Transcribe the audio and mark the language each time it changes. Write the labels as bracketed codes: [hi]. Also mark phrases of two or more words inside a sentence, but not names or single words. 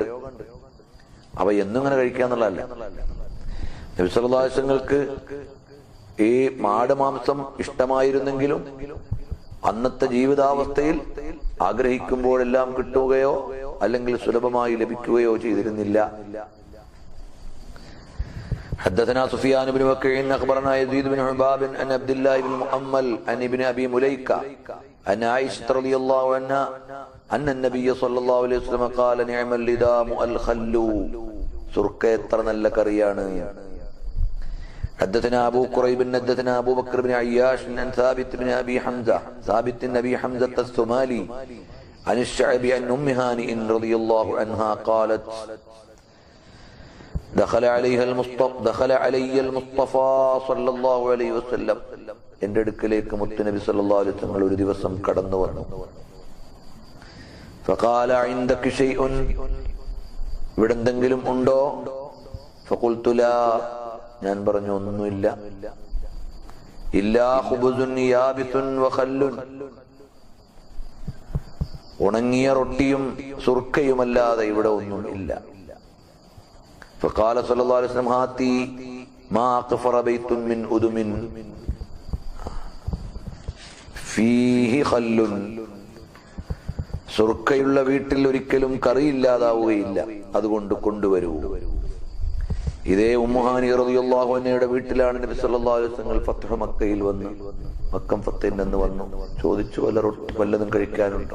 [ml] അവ എന്നും ഇങ്ങനെ കഴിക്കാന്നുള്ളതല്ല. നബി [ar] صلى الله عليه وسلم [ml] ഈ മാട് മാംസം ഇഷ്ടമായിരുന്നെങ്കിലും അന്നത്തെ ജീവിതാവസ്ഥയിൽ ആഗ്രഹിക്കുമ്പോഴെല്ലാം കിട്ടുകയോ അല്ലെങ്കിൽ സുലഭമായി ലഭിക്കുകയോ ചെയ്തിരുന്നില്ല. [ar] حدثنا سفيان بن وكيع أخبرنا يزيد بن حباب عن عبد الله بن مؤمل عن ابن أبي مليكة عن عائشة رضي الله عنها أن النبي صلى الله عليه وسلم قال نعم اللدام الخل, [ml] സുർക്ക എത്ര നല്ല കറിയാണ്. [ar] حدثنا أبو قريب حدثنا أبو بكر بن عياش عن ثابت بن أبي حمزة الثمالي عن الشعبي عن أم هانئ رضي الله عنها قالت دخل علي المصطفى صلى الله عليه وسلم, [ml] എൻ്റെ അടുക്കലേക്ക് മുത്തുനബി [ar] صلى الله عليه وسلم [ml] ഒരു ദിവസം കടന്നു വന്നു. [ar] فقال عندك شيء, [ml] ഇവിടെ എന്തെങ്കിലും ഉണ്ടോ? [ar] فقلت لا, [ml] ഞാൻ പറഞ്ഞു ഒന്നുമില്ല. [ar] إلا خبز يابس وخل, [ml] ഉണങ്ങിയ റൊട്ടിയും സുർക്കയുമല്ലാതെ ഇവിടെ ഒന്നും ഇല്ല. [ar] فقال صلى الله عليه وسلم هاتي ما أقفر بيت من أدم فيه خل, [ml] സുർക്കയുള്ള വീട്ടിൽ ഒരിക്കലും കറിയില്ലാതാവുകയില്ല, അതുകൊണ്ട് കൊണ്ടുവരൂ. ഇതേ ഉമ്മുഹാനി [ar] رضي الله عنها [ml] വീട്ടിലാണ് നബി [ar] صلى الله عليه وسلم [ml] ഫത്ഹ് മക്കയിൽ വന്ന്, മക്കം ഫത്ഹിൽ നിന്ന് വന്നു. ചോദിച്ചു, വല്ലതും കഴിക്കാനുണ്ടോ?